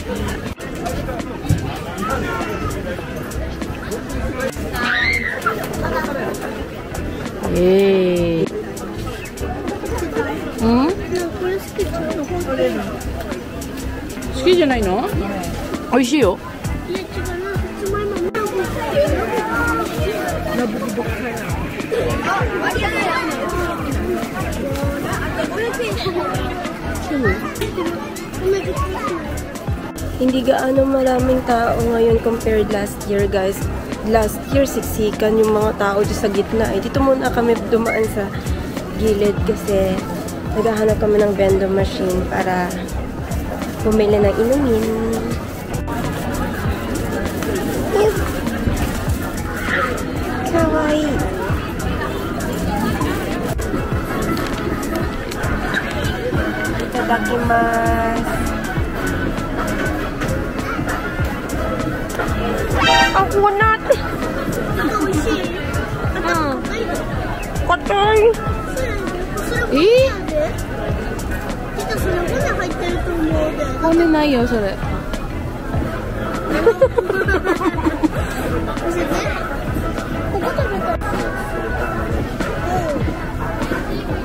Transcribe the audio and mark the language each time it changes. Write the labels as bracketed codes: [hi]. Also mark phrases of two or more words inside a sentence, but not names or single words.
[en] Yay. [ja] なんかこれ好きじゃん。好きじゃないの？美味しいよ。いや違うな。さつまいもナブ [tl] Hindi gaano maraming tao ngayon [en] compared last year, [tl] guys. [en] Last year, [tl] siksikan yung mga tao dyan sa gitna. Dito muna kami dumaan sa gilid kasi naghahanap kami ng [en] vending machine [tl] para bumili ng inumin. [ja] Kawaii! Itadakimasu! [tl] Ako na! [ja] 美味しい。 Katay! それ骨入ってると思うで。骨ないよ、それ。教えて。ここ食べた。